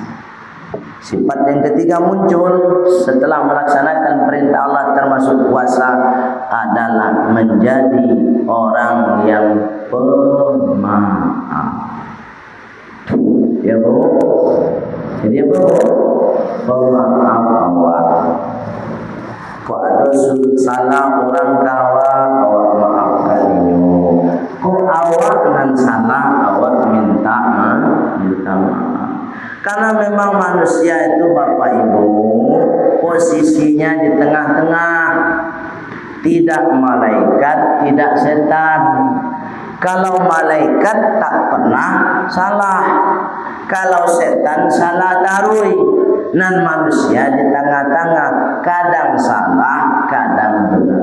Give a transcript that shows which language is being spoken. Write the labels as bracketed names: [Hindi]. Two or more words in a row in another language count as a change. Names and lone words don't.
[Indonesian] Sifat yang ketiga muncul setelah melaksanakan perintah Allah termasuk puasa adalah menjadi orang yang pemaaf. Ya Bu? Jadi apa Bu? Pemaaf awak. [Minangkabau] Kok ada salah orang kawan, awak maafkan inyo. Kok awak dengan salah, awak minta maaf. [Indonesian] Karena memang manusia itu Bapak Ibu posisinya di tengah-tengah, tidak malaikat, tidak setan. Kalau malaikat tak pernah salah, kalau setan [Minangkabau] salah tarui, [Indonesian] dan manusia di tengah-tengah, kadang salah, kadang benar.